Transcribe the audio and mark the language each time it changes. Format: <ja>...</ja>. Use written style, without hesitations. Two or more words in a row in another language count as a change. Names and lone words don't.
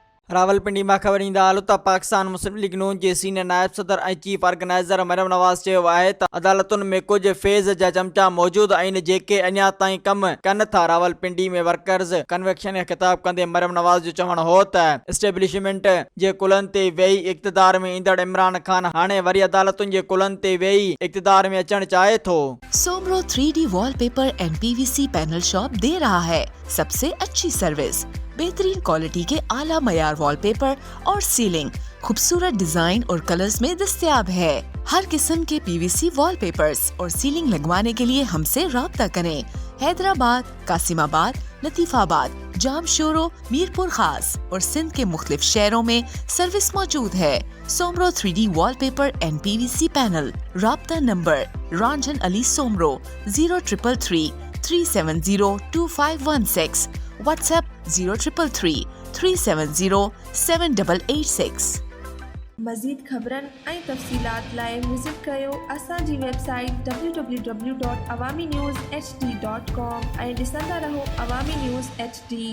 <sd>रावलपिंडी में ख़बर ईंदा हाल त पाकिस्तान मुस्लिम लीग नून जे सीनियर नायब सदर ऐं चीफ ऑर्गेनाइज़र मरियम नवाज़ चयो आहे त अदालतुनि में कुछ फेज़ जा चमचा मौजूद आहिनि जेके अञा ताईं कम कनि था। रावलपिंडी में</sd> <en>workers convection</en> <sd>खे ख़िताब कंदे मरियम नवाज़ जो चवणु हो त एस्टेब्लिशमेंट जे कुलनि ते वेही इक़्तिदार में ईंदड़ इमरान खान हाणे वरी अदालतुनि जे कुलनि ते वेही इक़्तिदार में अचणु चाहे थो।</sd> <ur>سومرو 3D وال پیپر اینڈ PVC پینل شاپ دے رہا ہے سب سے اچھی سروس، بہترین کوالٹی کے اعلیٰ معیار وال پیپر اور سیلنگ خوبصورت ڈیزائن اور کلرز میں دستیاب ہے. ہر قسم کے PVC وال پیپرز اور سیلنگ لگوانے کے لیے ہم سے رابطہ کریں. حیدرآباد، قاسم آباد، لطیف آباد، جامشورو، میرپور خاص اور سندھ کے مختلف شہروں میں سروس موجود ہے. سومرو 3D وال پیپر اینڈ PVC پینل. رابطہ نمبر رنجن علی سومرو 0333 370 2516. WhatsApp 0333 370 7886।</ur> <sd>मज़ीद ख़बरनि ऐं तफ़सीलात लाइ विज़िट कयो असांजी वेबसाइट www.awamiNewsHD.com ऐं ॾिसंदा रहो अवामी न्यूज़ HD।</sd>